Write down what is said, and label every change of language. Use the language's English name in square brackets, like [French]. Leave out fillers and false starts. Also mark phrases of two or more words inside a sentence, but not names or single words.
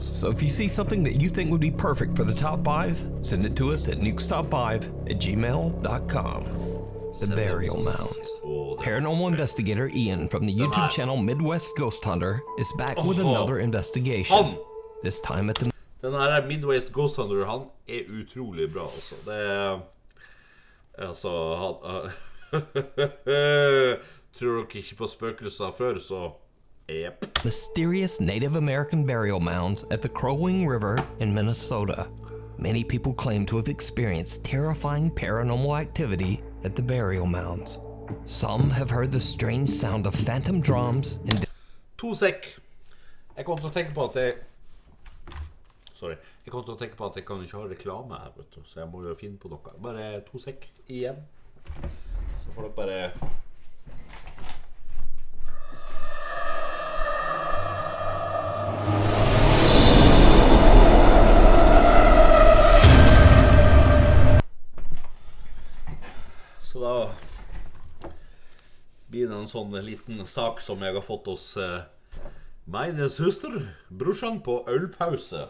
[English] So if you see something that you think would be perfect for the top 5, send it to us at nukestop5@gmail.com. The Burial Mounds. Paranormal investigator Ian from the YouTube channel Midwest Ghost Hunter is back with another investigation. This time at the... [Norwegian] Den her Midwest Ghost Hunter, han utrolig bra, altså. Det altså, tror dere ikke på spøkelser før, så yep. [English] Mysterious Native American burial mounds at the Crow Wing River in Minnesota. Many people claim to have experienced terrifying paranormal activity at the burial mounds. Some have heard the strange sound of phantom drums and... [Norwegian] To sek. Jeg kom til å tenke på at jeg kan ikke ha reklame her, vet du. Så jeg må jo finne på noe. Bare 2 sek igjen. Så får dere bare... Så da blir det en sånn liten sak som jeg har fått hos mine søster, brorsan på ølpause.